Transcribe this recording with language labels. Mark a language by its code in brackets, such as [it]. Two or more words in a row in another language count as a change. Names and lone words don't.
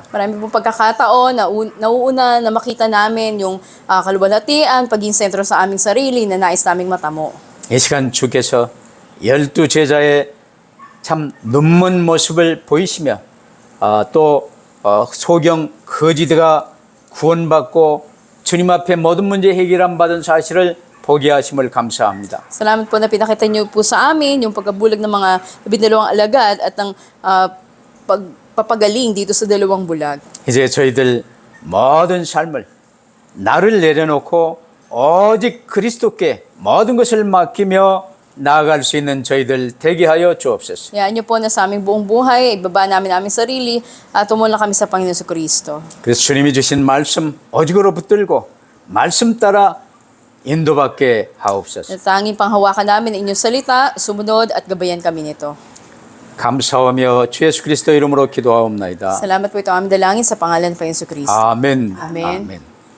[tl] Marami pong pagkakataon na nauuna na makita namin yung kaluwalhatian, paging sentro sa aming sarili na nais naming matamo. [ko] 이 시간 주께서 12제자의 참 눈먼 모습을 보이시며 또 소경 거지들가 구원받고 주님 앞에 모든 문제 해결함 받은 사실을 보게 하심을 감사합니다. [tl] Salamat po na pinakita niyo po sa amin yung pagkabulag ng mga 12 alagad at ang pagpapagaling dito sa 2 bulag. [ko] 이제 저희들 모든 삶을 나를 내려놓고 오직 그리스도께 모든 것을 맡기며 나아갈 수 있는 저희들 되게 하여 주옵소서. [tl] Hayaan niyo po na sa aming buong buhay, ibaba namin aming sarili at tumulong kami sa Panginoon sa Kristo. [ko] 그래서 주님이 주신 말씀 오직으로 붙들고 말씀 따라 인도받게 하옵소서. [tl] At tanging panghawakan namin ang inyong salita, sumunod at gabayan kami nito. [ko] 감사하며 주 예수 그리스도 이름으로 기도하옵나이다. [tl] Salamat po ito aming dalangin sa pangalan ng Panginoon sa Kristo. [ko] 아멘. 아멘. 아멘.